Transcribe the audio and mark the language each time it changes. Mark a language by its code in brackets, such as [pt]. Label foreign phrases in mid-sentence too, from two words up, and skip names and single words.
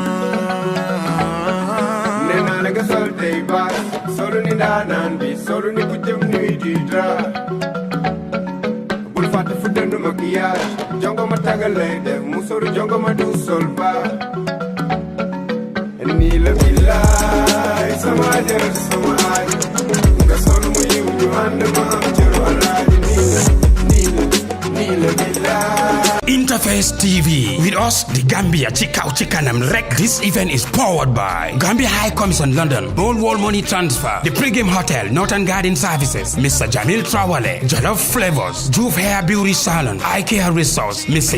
[wo] nee naa la nga sol tey baax solu ni ndaanaan bi solu ni ku jëm nuy di dra bul fàtte fu dënd maquillage jongo ma tagal lay def mu soru jongo ma du sol baax nii la billaay sama jërët sama aaj nga sol mu yiw ñu ànd ma am cëru alaaji nii la billaay [en] Interface TV. With us, the Gambia Chikau Chikanam Rek. This event is powered by Gambia High Commission London, Gold Wall Money Transfer, the Pregame Hotel, Northern Garden Services, Mr. Jamil Trawale, Jollof Flavors, Juve Hair Beauty Salon, IKEA Resource, Mr.